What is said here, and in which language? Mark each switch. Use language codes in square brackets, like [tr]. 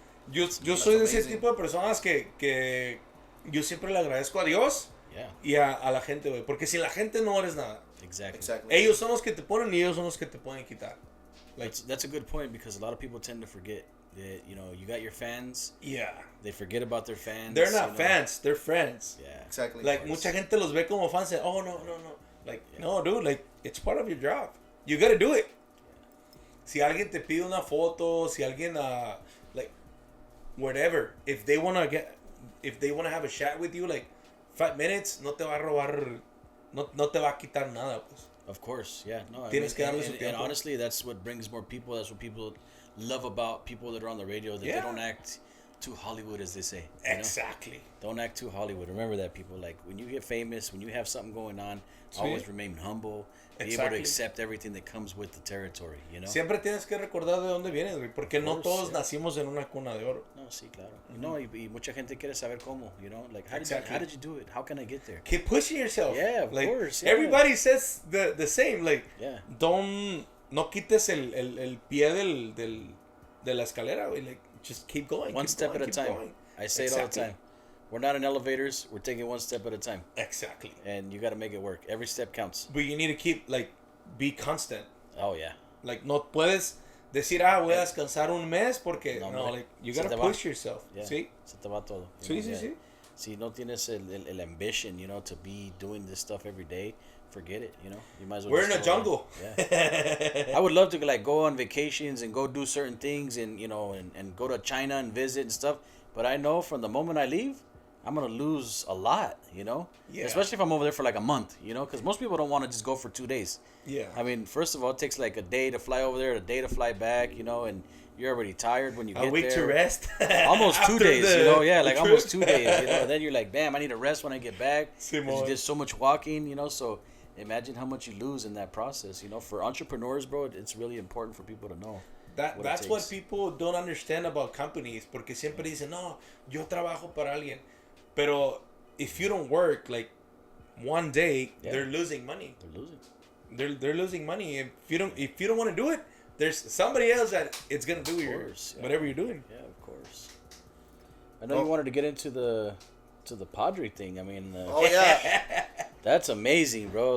[es] Yo soy de ese tipo de personas que yo siempre le agradezco a Dios y a la gente, güey. Porque sin la gente no eres nada. [en] Exactly. [es] Ellos son los que te ponen y ellos son los que te pueden quitar. [en] Like, that's a good point because a lot of people tend to forget that, you know, you got your fans. Yeah. They forget about their fans. They're not fans. They're friends. Yeah. Exactly. [es] Like, mucha gente los ve como fans. [en] Oh, no. Like, no, dude. Like, it's part of your job. You gotta do it. [es] Si alguien te pide una foto, si alguien, [en] like, whatever. If they wanna have a chat with you, like, 5 minutes, [es] no te va a robar, no te va a quitar nada, pues. [en] Of course, yeah. No, [es] Tienes que darle su [en] and [es] tiempo. [en] honestly, that's what brings more people. That's what people love about people that are on the radio. That they don't act too Hollywood, as they say. Exactly. Don't act too Hollywood. Remember that, people. Like, when you get famous, when you have something going on, always remain humble. Be able to accept everything that comes with the territory, you know? [es] Siempre tienes que recordar de dónde vienes, güey. Porque no todos nacimos en una cuna de oro. No, sí, claro. No, y mucha gente quiere saber cómo, [en] you know? Like, how did you do it? How can I get there? Keep pushing yourself. Yeah, of course. Yeah. Everybody says the same. Like, yeah. [es] No quites el pie de la escalera, güey. [en] Like, just keep going. One step at a time. I say it all the time. We're not in elevators. We're taking one step at a time. Exactly. And you got to make it work. Every step counts. But you need to keep, like, be constant. Oh, yeah. [es] Like, no puedes decir, voy a descansar un mes porque, no, like, [en] you gotta push yourself. Yeah. [es] ¿Sí? Se te va todo. Sí. Si no tienes el [en] ambition, you know, to be doing this stuff every day, forget it, you know. You might as well. We're in a jungle. Yeah. I would love to, like, go on vacations and go do certain things and, you know, and go to China and visit and stuff. But I know from the moment I leave, I'm going to lose a lot, you know? Yeah. Especially if I'm over there for like a month, you know? Because most people don't want to just go for 2 days. Yeah. I mean, first of all, it takes like a day to fly over there, a day to fly back, you know? And you're already tired when you get there. A week to rest. Almost 2 days, you know? Yeah, like almost 2 days, you know? And then you're like, damn, I need to rest when I get back. Because you did so much walking, you know? So imagine how much you lose in that process, you know? For entrepreneurs, bro, it's really important for people to know. That's what people don't understand about companies. [es] Porque siempre dicen, no, yo trabajo para alguien. Pero [en] if you don't work, like, one day, they're losing money. They're losing money. If you don't want to do it, there's somebody else that it's gonna do whatever you're doing. Yeah, of course. I know you wanted to get into the Padre thing. I mean, that's amazing, bro.